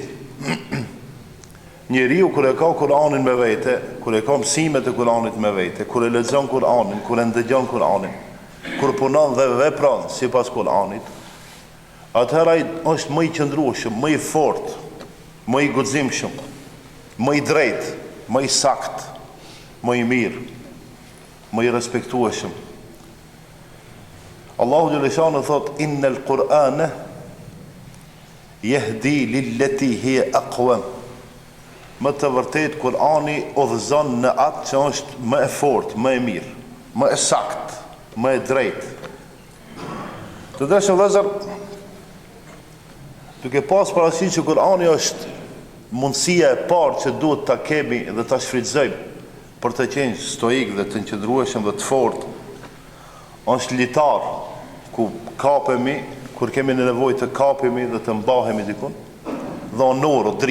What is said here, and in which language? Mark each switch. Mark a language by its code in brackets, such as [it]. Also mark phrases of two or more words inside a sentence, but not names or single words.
[sq] Njeriu kur e ka Kur'anin me vete, kur e ka mësimet e Kur'anit me vete, kur e lexon Kur'anin, kur e ndëgjon Kur'anin, kur punon dhe vepron sipas Kur'anit, atëherë ai është më I qëndrueshëm, më I fortë, më I guximshëm, më I drejtë, më I sakt, më I mirë, më I respektueshëm. Allahu xhaleshanu thot: [ar] "إن القرآن يهدي للتي هي أقوم." [sq] Më të vërtet, Kur'ani udhëzon në atë që është më e fortë, më e mirë, më e sakt, më e drejtë. Të dashur vëllezër, duke pas parasysh që Kur'ani është mundësia e parë që duhet ta kemi dhe ta shfrytëzojmë për të qenë stoik dhe të qëndrueshëm dhe të fortë, është litar ku kapemi, kur kemi nevojë të kapemi dhe të mbahemi dikun, dhe onor,